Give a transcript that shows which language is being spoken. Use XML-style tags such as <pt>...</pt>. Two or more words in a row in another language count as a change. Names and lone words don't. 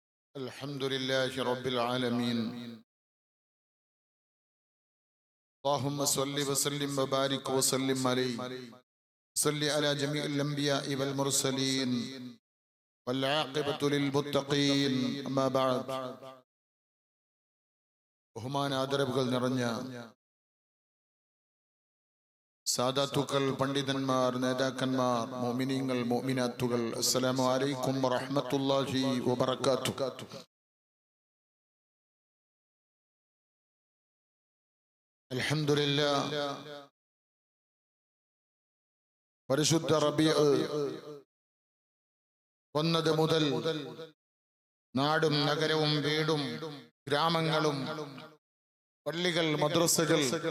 <ar>الحمد لله رب العالمين. اللهم صل وسلم وبارك وسلم عليه. صل على جميع الأنبياء والمرسلين والعاقبة للمتقين. أما بعد.</ar> <ml>ബഹുമാന ആദരവുകൾ നിറഞ്ഞ സാദാത്തുക്കൾ, പണ്ഡിതന്മാർ, നേതാക്കന്മാർ, മുഅ്മിനീങ്ങൾ, മുഅ്മിനാത്തുകൾ,</ml> <ar>السلام عليكم ورحمة الله وبركاته.</ar> <ml>അൽഹംദുലില്ലാഹ്, പരിശുദ്ധ റബീഉ വന്നത് മുതൽ നാടും നഗരവും വീടും ഗ്രാമങ്ങളും പള്ളികൾ, മദ്രസകൾ,</ml>